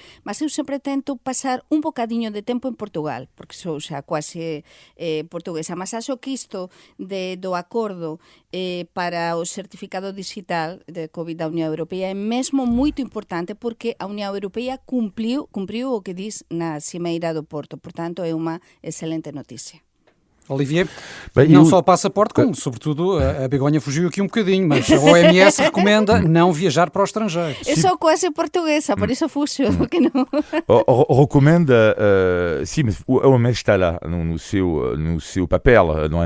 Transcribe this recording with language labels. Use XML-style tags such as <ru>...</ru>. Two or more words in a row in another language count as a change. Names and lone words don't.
<gl>Mas eu sempre tento pasar un bocadiño de tempo en Portugal, porque sou xa quase portuguesa. Mas acho que isto do acordo para o certificado digital de COVID da Unión Europea é mesmo moito importante, porque a Unión Europea cumpriu o que diz na Cimeira do Porto. Portanto, é unha excelente noticia. Olivier,</gl> <pt>não só o passaporte, como sobretudo a Begonha fugiu aqui um bocadinho, mas a OMS recomenda não viajar para o estrangeiro. Eu sou quase portuguesa, por isso fujo, porque não. Recomenda, sim, mas a OMS está lá no seu papel, não é?</pt>